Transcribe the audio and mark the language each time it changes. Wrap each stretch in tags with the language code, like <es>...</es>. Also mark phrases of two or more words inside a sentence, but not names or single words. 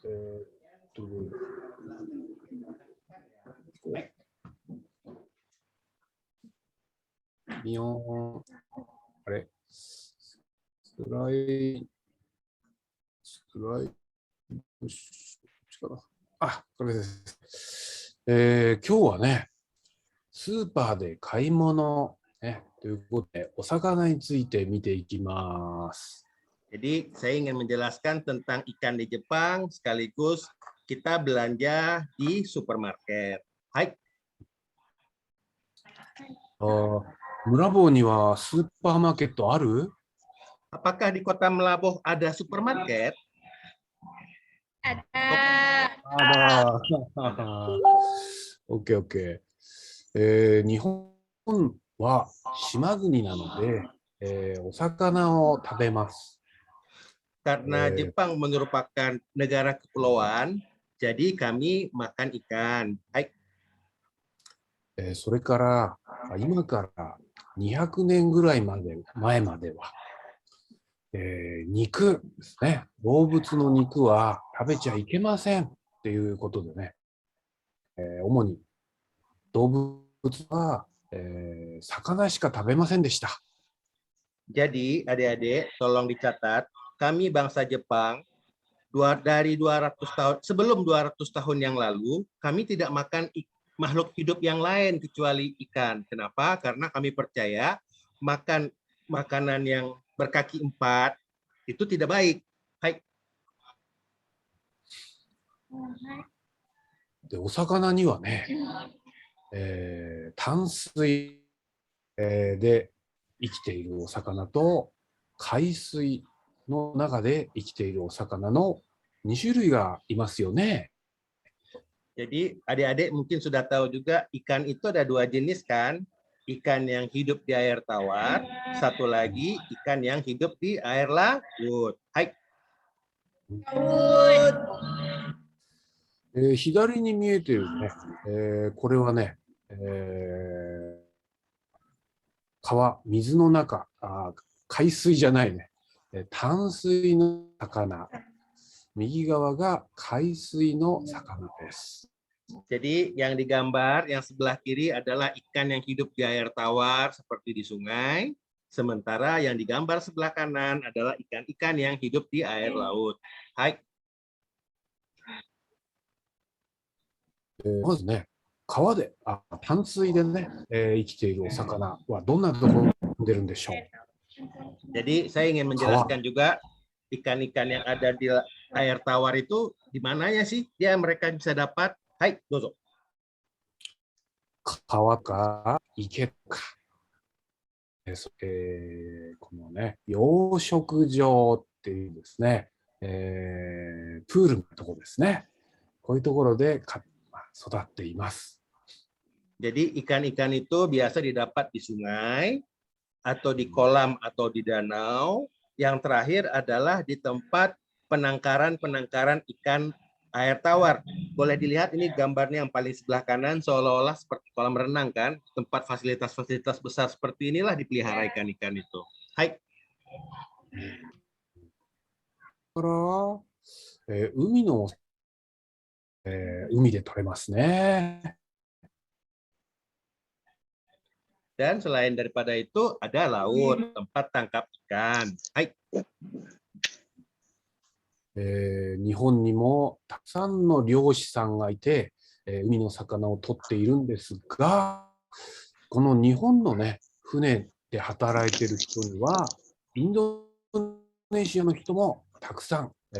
<ja>あれスライあ、これです。今日はね、スーパーで買い物、ね、ということで、お魚について見ていきます。</ja> <id>Jadi, saya ingin menjelaskan tentang ikan di Jepang, sekaligus kita belanja di supermarket. Hai.</id> <ja>村坊にはスーパーマーケットある?</ja> <id>Apakah di kota Melaboh ada supermarket? Ada.</id> <ja>OK。日本は島国なので、お魚を食べます。</ja> <id>Karena Jepang merupakan negara kepulauan, jadi kami makan ikan. Hai.</id> <ja>それから今から200年ぐらい前までは、肉ですね、動物の肉は食べちゃいけませんっていうことでね、主に動物は、魚しか食べませんでした。</ja> <id>Jadi, adik-adik, tolong dicatat, kami bangsa Jepang dari 200 tahun sebelum 200 tahun yang lalu, kami tidak makan makhluk hidup yang lain kecuali ikan. Kenapa? Karena kami percaya makan makanan yang berkaki 4 itu tidak baik. Hai.</id> <ja>で、お魚にはね、 淡水、で生きているお魚と海水の中で生きているお魚の2種類がいますよね。</ja> <id>Jadi adik-adik mungkin sudah tahu juga ikan itu ada dua jenis kan? Ikan yang hidup di air tawar, satu lagi ikan yang hidup di air laut. Hai.</id> <ja>左に見えてるね、これはね、水の中、海水じゃないね、淡水の魚。右側が海水の魚です。</ja> <id>Jadi yang digambar yang sebelah kiri adalah ikan yang hidup di air tawar seperti di sungai, sementara yang digambar sebelah kanan adalah ikan-ikan yang hidup di air laut. Hai.</id> <ja>まずね、川で、淡水でね、生きているお魚はどんなところに住んでるんでしょう。</ja> <id>Jadi saya ingin menjelaskan juga ikan-ikan yang ada di air tawar itu di mananya sih dia mereka bisa dapat? Hai, dozo.</id> <ja>川か池か、このね、養殖場っていうですね、プールのところですね。こういうところで育っています。</ja> <id>Jadi ikan-ikan itu biasa didapat di sungai atau di kolam atau di danau. Yang terakhir adalah di tempat penangkaran ikan air tawar. Boleh dilihat ini gambarnya yang paling sebelah kanan seolah-olah seperti kolam renang kan, tempat fasilitas-fasilitas besar seperti inilah dipelihara ikan-ikan itu. Hai.</id> <ja>海で取れますね。</ja> <id>Dan selain daripada itu ada laut, tempat tangkap ikan. Hai.</id> <ja>日本にもたくさんの漁師さんがいて、海の魚を取っているんですが、この日本のね、船で働いている人には、インドネシアの人もたくさん、</ja>